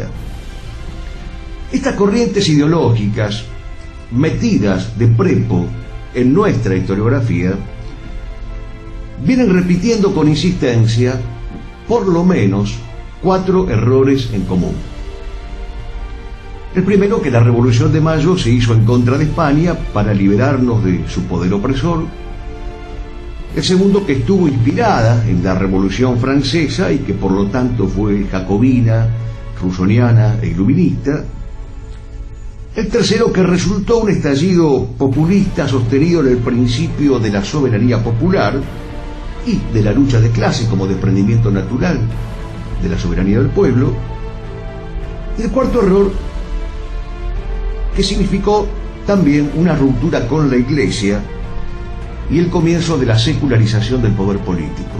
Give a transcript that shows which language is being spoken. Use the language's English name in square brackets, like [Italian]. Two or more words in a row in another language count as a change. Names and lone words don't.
[Spanish] Estas corrientes ideológicas, metidas de prepo en nuestra historiografía, vienen repitiendo con insistencia por lo menos 4 errores en común. El primero, que la Revolución de Mayo se hizo en contra de España para liberarnos de su poder opresor. El segundo, que estuvo inspirada en la Revolución Francesa y que por lo tanto fue jacobina, rusoniana e iluminista. El tercero, que resultó un estallido populista sostenido en el principio de la soberanía popular y de la lucha de clase como desprendimiento natural de la soberanía del pueblo. Y el cuarto error, que significó también una ruptura con la Iglesia y el comienzo de la secularización del poder político.